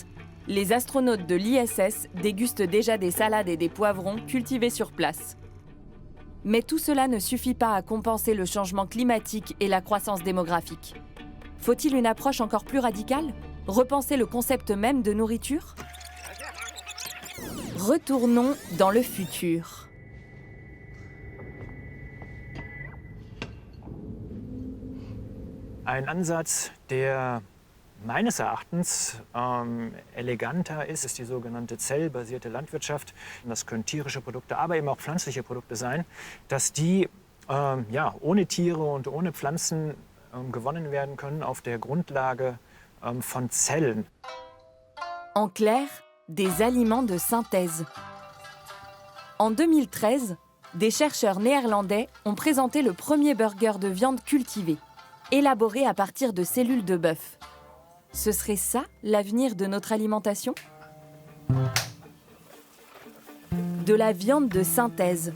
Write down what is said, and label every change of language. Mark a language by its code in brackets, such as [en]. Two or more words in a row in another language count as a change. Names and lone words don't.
[fr] Les astronautes de l'ISS dégustent déjà des salades et des poivrons cultivés sur place. Mais tout cela ne suffit pas à compenser le changement climatique et la croissance démographique. Faut-il une approche encore plus radicale? Repenser le concept même de nourriture? Retournons dans le futur. [de] Ein Ansatz, der meines Erachtens eleganter ist die sogenannte zellbasierte Landwirtschaft. Das können tierische Produkte, aber eben auch pflanzliche Produkte sein, dass die ohne Tiere und ohne Pflanzen gewonnen werden können auf der Grundlage von Zellen. [fr] En clair, des aliments de synthèse. En 2013, des chercheurs néerlandais ont présenté le premier burger de viande cultivée, élaboré à partir de cellules de bœuf. Ce serait ça, l'avenir de notre alimentation? De la viande de synthèse.